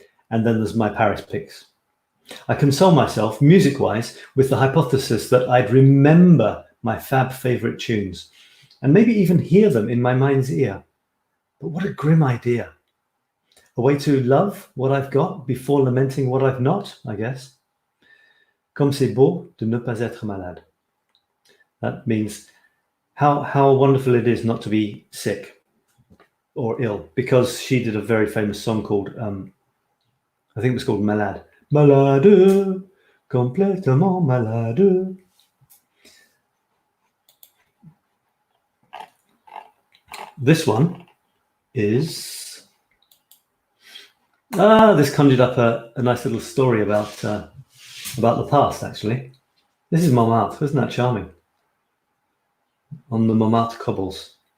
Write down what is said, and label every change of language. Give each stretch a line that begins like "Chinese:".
English: And then there's my Paris picks. I console myself, music-wise, with the hypothesis that I'd remember my fab favorite tunes and maybe even hear them in my mind's ear. But what a grim idea. A way to love what I've got before lamenting what I've not, I guess.
French: Comme c'est beau de ne pas être malade.
English: That means how wonderful it is not to be sick or ill, because she did a very famous song called, I think it was called Malade.
French: Malade, complètement malade.
English: This one is, this conjured up a nice little story about the past, actually. This is Montmartre, isn't that charming? On the Montmartre cobbles.